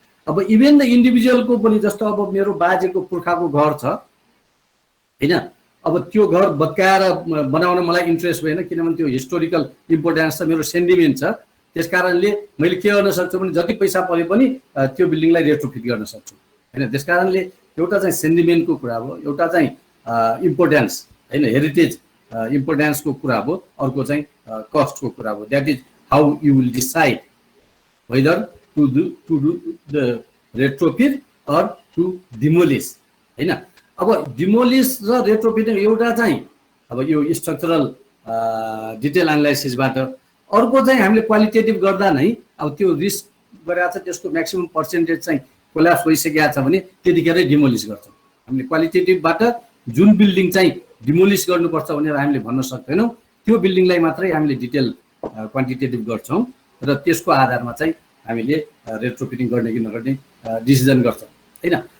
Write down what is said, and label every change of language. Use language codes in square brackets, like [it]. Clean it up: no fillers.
[ne] अब even the इन्डिभिजुअलको पनि, जस्तो अब मेरो बाजेको पुर्खाको घर छ हैन, अब त्यो घर भत्काएर बनाउन मलाई इन्ट्रेस्ट भएन, किनभने त्यो हिस्टोरिकल इम्पोर्टेन्स छ, मेरो सेन्टिमेन्ट छ। त्यस कारणले मैले के गर्न सक्छु भने जति पैसा परे पनि त्यो बिल्डिङलाई रेट्रोफिट गर्न सक्छु हैन। त्यस कारणले एउटा चाहिँ सेन्टिमेन्टको कुरा हो, एउटा चाहिँ इम्पोर्टेन्स हैन, हेरिटेज इम्पोर्टेन्सको कुरा हो, अर्को चाहिँ कस्टको कुरा हो। [en] That is how you will decide whether to do the retrofit or to demolish हैन। [ne] अब डिमोलिस र रेट्रोफिट एउटा चाहिँ अब यो स्ट्रक्चरल डिटेल एनालाइसिसबाट, अर्को चाहिँ हामीले क्वालिटेटिभ गर्दा नै अब त्यो रिस्क गरेर छ, त्यसको म्याक्सिमम पर्सेन्टेज चाहिँ कोल्याप्स भइसकेको छ भने त्यतिखेरै डिमोलिस गर्छौँ। हामीले क्वालिटेटिभबाट जुन बिल्डिङ चाहिँ डिमोलिस गर्नुपर्छ भनेर हामीले भन्न सक्दैनौँ, त्यो बिल्डिङलाई मात्रै हामीले डिटेल क्वान्टिटेटिभ गर्छौँ र त्यसको आधारमा चाहिँ हामीले रेट्रोफिटिङ गर्ने कि नगर्ने डिसिजन गर्छौँ हैन।